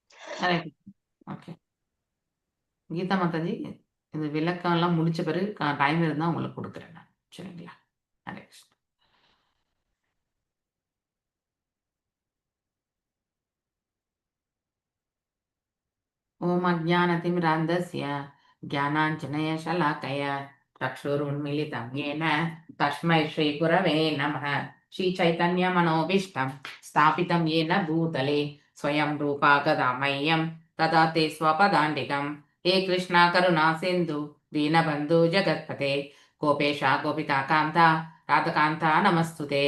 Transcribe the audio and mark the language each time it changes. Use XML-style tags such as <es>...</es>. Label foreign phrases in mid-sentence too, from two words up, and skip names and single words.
<ta>கீதா மாதாஜி, இந்த விளக்கம் எல்லாம் முடிச்ச பிறகு டைம் இருந்தா உங்களுக்கு கொடுக்குறேன் நான். சரிங்களா? ஹரே கிருஷ்ணா.</ta> <sa>ओम् अज्ञानतिमिरान्धस्य ज्ञानाञ्जनय शलाकय चक्षुरुन्मीलितं येन तस्मै श्रीगुरवे नमः। श्रीचैतन्यमनोभीष्टं स्थापितं येन भूतले स्वयं रूपा गदा मह्यं ददाते स्वपदान्तिकं। हे कृष्णा करुणा सिन्धु दीनबन्धु जगत्पते गोपेशा गोपिका कान्ता राधकान्ता नमस्तुते।</sa>